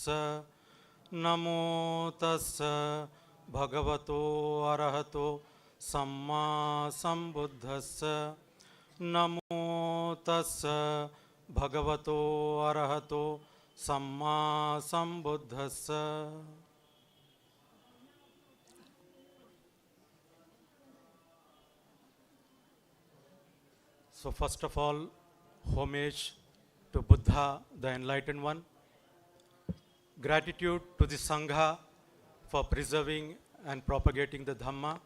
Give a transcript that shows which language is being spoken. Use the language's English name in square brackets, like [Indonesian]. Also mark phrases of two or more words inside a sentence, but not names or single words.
[Pali] नमो तस्स भगवतो अरहतो सम्मा संबुद्धस्स। नमो तस्स भगवतो अरहतो सम्मा संबुद्धस्स। [English] So first of all, homage to Buddha, the Enlightened One. Gratitude to the Sangha for preserving and propagating the Dhamma.